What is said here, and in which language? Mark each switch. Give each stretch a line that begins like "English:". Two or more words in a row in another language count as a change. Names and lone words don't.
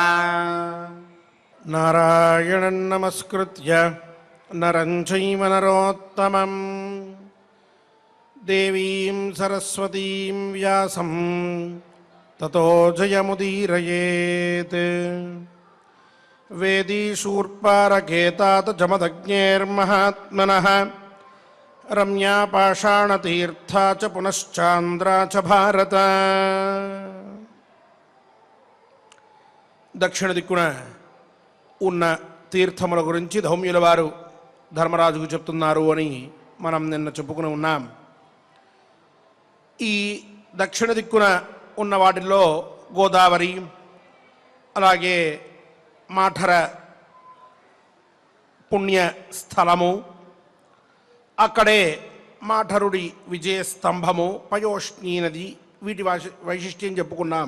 Sanskrit: नारायणं नमस्कृत्य नरं चैव नरोत्तमं देवीं सरस्वतीं व्यासं ततो जयमुदीरयेत्। वेदीशूर्पारकेतात जमदग्नेर्महात्मनः रम्या पाषाणतीर्था च पुनश्चान्द्रा च भारत।
Telugu: దక్షిణ దిక్కున ఉన్న తీర్థముల గురించి ధౌమ్యుల వారు ధర్మరాజుకు చెప్తున్నారు అని మనం నిన్న చెప్పుకుని ఉన్నాం. ఈ దక్షిణ దిక్కున ఉన్న వాటిల్లో గోదావరి, అలాగే మాఠర పుణ్య స్థలము, అక్కడే మాఠరుడి విజయస్తంభము, పయోష్ణీ నది, వీటి వైశిష్ట్యం చెప్పుకున్నాం.